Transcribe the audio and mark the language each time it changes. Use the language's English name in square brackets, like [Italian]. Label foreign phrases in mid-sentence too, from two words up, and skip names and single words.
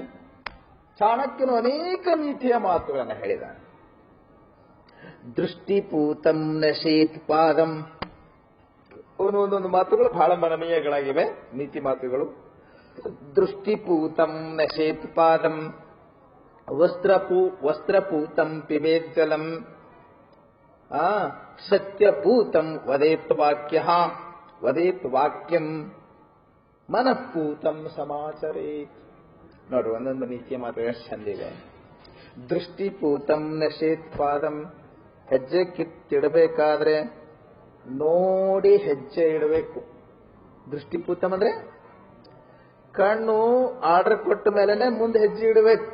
[Kannada] ಚಾಣಕ್ಯನು ಅನೇಕ ನೀತಿಯ ಮಾತುಗಳನ್ನು ಹೇಳಿದ. [Sanskrit] ದೃಷ್ಟಿಪೂತಂ ನಶೇತ್ ಪಾದಂ. [Kannada] ಒಂದೊಂದು ಮಾತುಗಳು ಬಹಳ ಮನಮೀಯಗಳಾಗಿವೆ, ನೀತಿ ಮಾತುಗಳು. [Sanskrit] ದೃಷ್ಟಿಪೂತಂ ನಶೇತ್ ಪಾದಂ, ವಸ್ತ್ರಪೂತಂ ಪಿಬೇತ್ ಜಲಂ, ಸತ್ಯಪೂತಂ ವದೇತ್ ವಾಕ್ಯಂ, ಮನಃಪೂತಂ ಸಮಾಚರೇತ್. [Kannada] ನೋಡ್ರಿ, ಒಂದೊಂದು ನೀತಿಯ ಮಾತುಗಳು ಚಂದಿವೆ. [Sanskrit] ದೃಷ್ಟಿಪೂತಂ ನಶೇತ್ ಪಾದಂ, [Kannada] ಹೆಜ್ಜೆ ಕಿತ್ತಿಡಬೇಕಾದ್ರೆ ನೋಡಿ ಹೆಜ್ಜೆ ಇಡಬೇಕು. ದೃಷ್ಟಿಪೂತಂ ಅಂದ್ರೆ ಕಣ್ಣು ಆರ್ಡರ್ ಕೊಟ್ಟ ಮೇಲೆನೆ ಮುಂದೆ ಹೆಜ್ಜೆ ಇಡಬೇಕು.